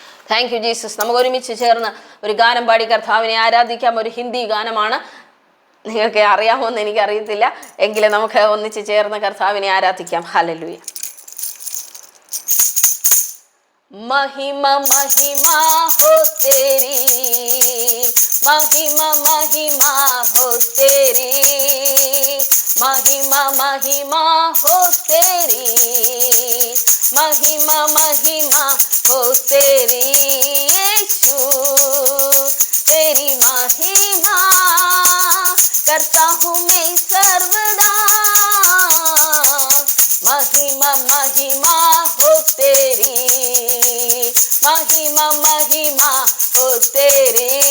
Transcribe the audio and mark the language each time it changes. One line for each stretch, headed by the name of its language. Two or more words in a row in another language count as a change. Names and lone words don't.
English: Thank you Jesus.
Malayalam: നമുക്ക് ഒരുമിച്ച് ചേർന്ന് ഒരു ഗാനം പാടി കർത്താവിനെ ആരാധിക്കാം. ഒരു ഹിന്ദി ഗാനമാണ്. നിങ്ങൾക്ക് അറിയാമോ എന്ന് എനിക്കറിയത്തില്ല, എങ്കിലും നമുക്ക് ഒന്നിച്ച് ചേർന്ന് കർത്താവിനെ ആരാധിക്കാം. ഹല്ലേലൂയ.
Hindi: महिमा महिमा हो तेरी, महिमा महिमा हो तेरी, महिमा महिमा हो तेरी, महिमा महिमा हो तेरी यीशु, तेरी महिमा करता हूँ मैं सर्वदा, महिमा महिमा हो तेरी, महिमा महिमा हो तेरी,